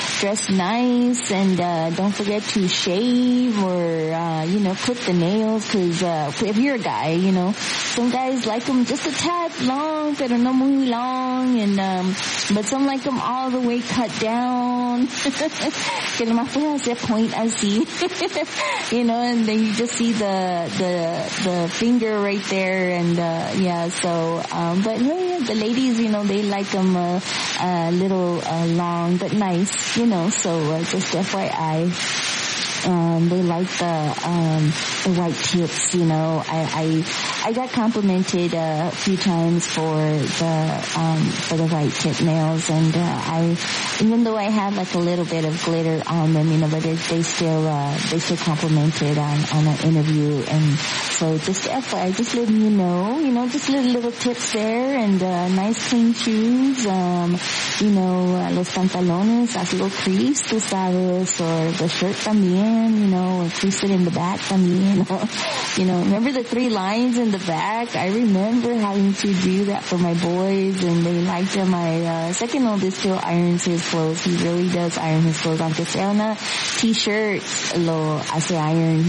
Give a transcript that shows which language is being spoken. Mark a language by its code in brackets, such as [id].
[en] Dress nice. And don't forget to shave or, you know, clip the nails, because if you're a guy, you know, some guys like them just a tad long, [es] pero no muy [en] long, and but some like them all the way cut down. [es] Que nomás puede hacer point así. [en] You know, and then you just see the finger right there, and yeah, so, but yeah, the ladies, you know, they like them a little long, but nice, you know, so just FYI, they like the white tips, you know. I got complimented a few times for the white tip nails, and even though I have like a little bit of glitter on them, you know, but they still complimented on an interview. And so just FYI, just letting you know, just little tips there, and nice clean shoes, you know, [es] los pantalones, así lo crease, tú sabes, [en] or the shirt también, you know, or crease it in the back también, you know, remember the three lines in the back? I remember having to do that for my boys, and they liked them. My second oldest still irons his clothes. He really does iron his clothes. [es] Aunque sea una t-shirt, lo hace iron.